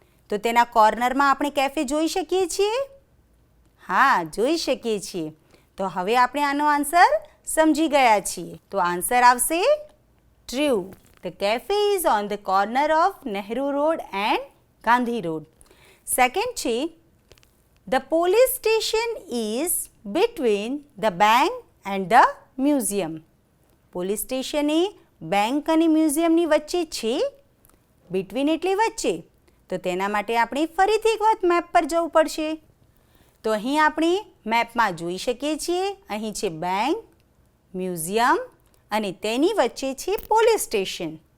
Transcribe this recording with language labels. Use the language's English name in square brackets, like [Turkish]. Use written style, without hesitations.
[Gujarati] તો તેના કોર્નરમાં આપણે કેફે જોઈ શકીએ છીએ? હા, જોઈ શકીએ છીએ. તો હવે આપણે આનો આન્સર સમજી ગયા છીએ. તો આન્સર આવશે true. [English] The cafe is on the corner of Nehru road and Gandhi road. [Gujarati] Second છે, [English] the police station is between the bank and the museum. [Gujarati] Police station A bank અને મ્યુઝિયમની વચ્ચે છે. બિટવીન એટલે વચ્ચે. તો તેના માટે આપણે ફરીથી એક વખત મેપ પર જવું પડશે. તો અહીં આપણે મેપમાં જોઈ શકીએ છીએ, અહીં છે બેંક, મ્યુઝિયમ અને તેની વચ્ચે છે પોલીસ સ્ટેશન.